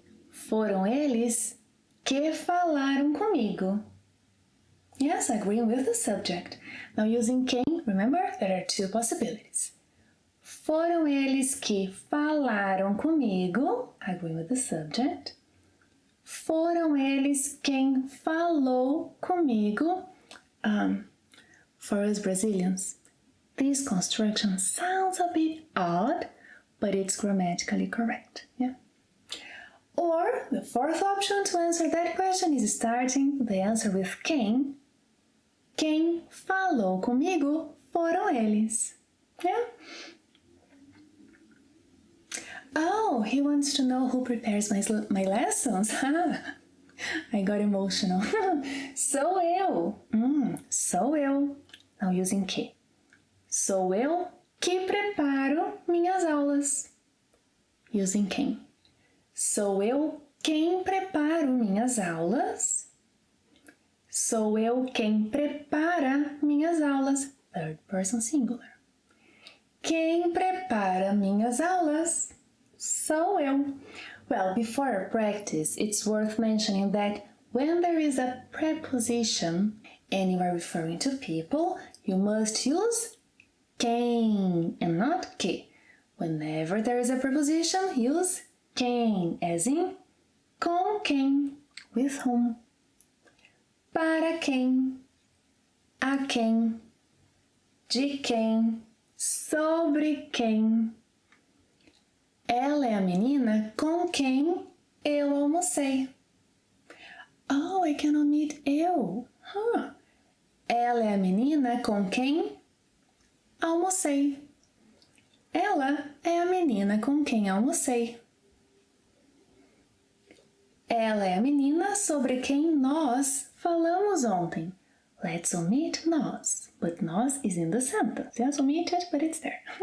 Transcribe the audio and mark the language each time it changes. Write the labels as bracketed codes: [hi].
[pt] Foram eles que falaram comigo. [en] Yes, agreeing with the subject. Now using quem, remember, there are two possibilities. [pt] Foram eles que falaram comigo, [en] agreeing with the subject. [pt] Foram eles quem falou comigo. [en] For us Brazilians, this construction sounds a bit odd, but it's grammatically correct. Yeah. Or the fourth option to answer that question is starting the answer with quem. [pt] Quem falou comigo foram eles. [en] Yeah. Oh, he wants to know who prepares my lessons. I got emotional. [pt] Sou eu. Sou eu. [en] Now using que. [pt] Sou eu que preparo minhas aulas. [en] Using quem. [pt] Sou eu quem preparo minhas aulas. Sou eu quem prepara minhas aulas. [en] Third person singular. [pt] Quem prepara minhas aulas sou eu. [en] Well, before our practice, it's worth mentioning that when there is a preposition and you are referring to people, you must use quem and not que. Whenever there is a preposition, use quem, as in com quem, with whom. [pt] Para quem, a quem, de quem, sobre quem. Ela é a menina com quem eu almocei. [en] Oh, I can omit eu. [pt] Ela é a menina com quem almocei. Ela é a menina com quem almocei. Ela é a menina sobre quem nós falamos ontem. [en] Let's omit nós, but nós is in the sentence. Yes, omit it, but it's there.